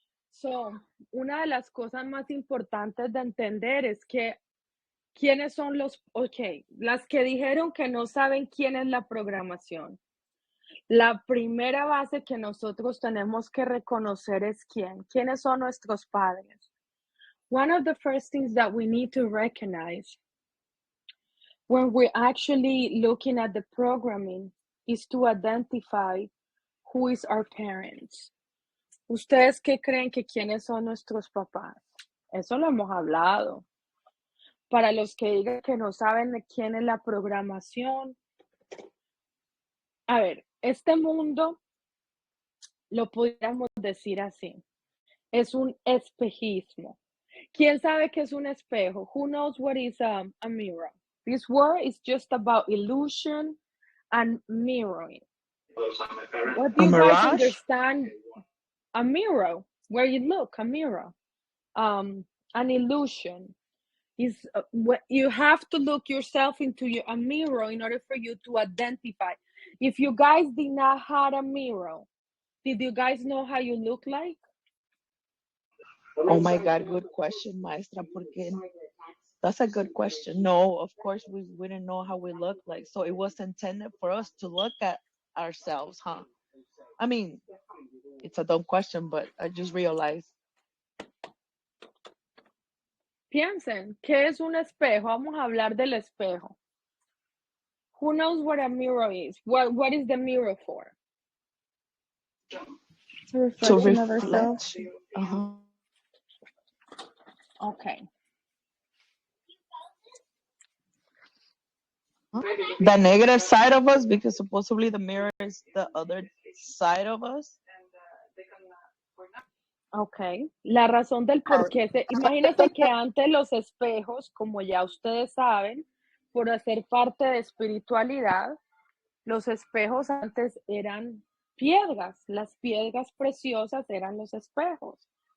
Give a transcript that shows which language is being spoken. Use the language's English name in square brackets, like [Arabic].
[Spanish] So, una de las cosas más importantes de entender es que quiénes son las que dijeron que no saben quién es la programación. La primera base que nosotros tenemos que reconocer es quiénes son nuestros padres. [English] One of the first things that we need to recognize when we're actually looking at the programming is to identify who is our parents. [Spanish] ¿Ustedes qué creen que quiénes son nuestros papás? Eso lo hemos hablado. Para los que digan que no saben de quién es la programación. A ver, este mundo, lo pudiéramos decir así, es un espejismo. ¿Quién sabe qué es un espejo? [English] Who knows what is a mirror? This word is just about illusion and mirroring. What do A you guys mirage? understand? A mirror, where you look, a mirror. An illusion is what you have to look yourself into a mirror in order for you to identify. If you guys did not have a mirror, did you guys know how you look like? Oh my God, good question, maestra, porque that's a good question. No, of course we wouldn't know how we look like. So it was intended for us to look at ourselves, huh? I mean, it's a dumb question, but I just realized. [Spanish] Piensen, ¿qué es un espejo? Vamos a hablar del espejo. [English] Who knows what a mirror is? What is the mirror for? It's a reflection of ourselves. Uh-huh. Okay. The negative side of us, because supposedly the mirror is the other side of us. [Spanish] Ok, la razón del por qué, imagínense que antes los espejos, como ya ustedes saben, por hacer parte de espiritualidad, los espejos antes eran piedras, las piedras preciosas eran los espejos.